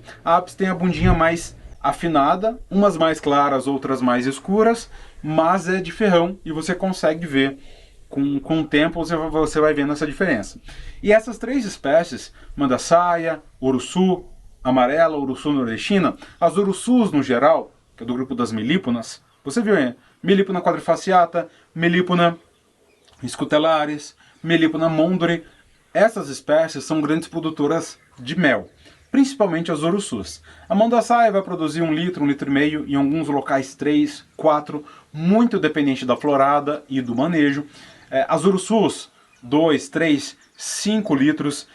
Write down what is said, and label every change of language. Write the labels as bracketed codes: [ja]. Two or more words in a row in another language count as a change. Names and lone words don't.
[pt] A Apis tem a bundinha mais afinada, umas mais claras, outras mais escuras, mas é de ferrão e você consegue ver. Com o tempo você vai vendo essa diferença. E essas três espécies, mandaçaia, uruçu amarela, uruçu nordestina, as uruçus no geral, que é do grupo das melíponas, você viu aí? Melípona quadrifaciata, Melipona scutelaris, Melipona mondori. Essas espécies são grandes produtoras de mel, principalmente as uruçus. A mandaçaia vai produzir 1 litro, 1,5 litro, em alguns locais 3, 4, muito dependente da florada e do manejo. As uruçus, 2, 3, 5 litros.